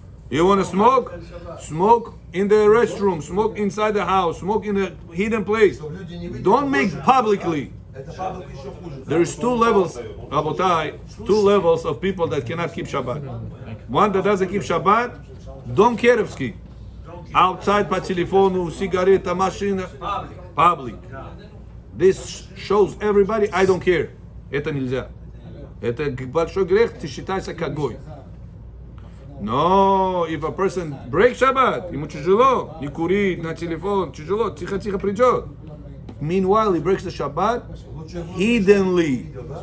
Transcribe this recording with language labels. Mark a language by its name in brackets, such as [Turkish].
[English] You want to smoke? Smoke in the restroom, smoke inside the house, smoke in a hidden place. Don't make publicly. There's two levels, Rabotai, two levels of people that cannot keep Shabbat. One that doesn't keep Shabbat, Dom Kerevsky. Outside [Russian] по телефону, сигарета, машина, [English] public. This shows everybody, I don't care. [Russian] Это нельзя. Это большой грех, ты считайся как гой. [English] No, if a person breaks Shabbat, [Russian] ему тяжело, не курить, на телефон, тяжело, тихо-тихо придет. [English] Meanwhile, he breaks the Shabbat hiddenly.